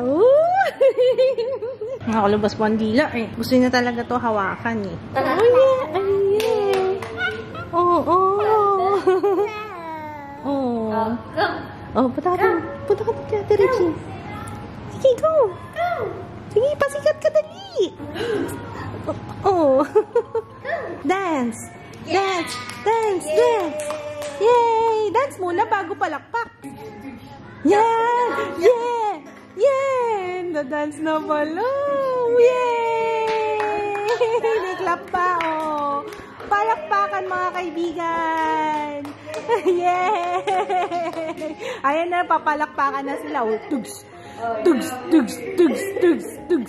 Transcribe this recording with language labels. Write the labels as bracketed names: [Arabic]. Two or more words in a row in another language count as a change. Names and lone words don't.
[Filipino] Nakakalabas po ang dila eh. Gusto niya talaga to hawakan eh. [English] Oh yeah, ay yeah. Oo, oh. [Filipino] Oh, punta ka dyan, Ate Richie. Sige, go! Sige, pasikat ka dali! [English] Oh! Dance! Dance! Dance! Dance! [Filipino] Yay! Dance muna bago palakpak! [English] Yeah! Yeah! [Filipino] Yeah! Na-dance na pala! Yay! May-clap pa, oh! Palakpakan mga kaibigan! Yay! Ayan na, papalakpakan na sila. Oh, tugs! Tugs! Tugs! Tugs! Tugs! Tugs!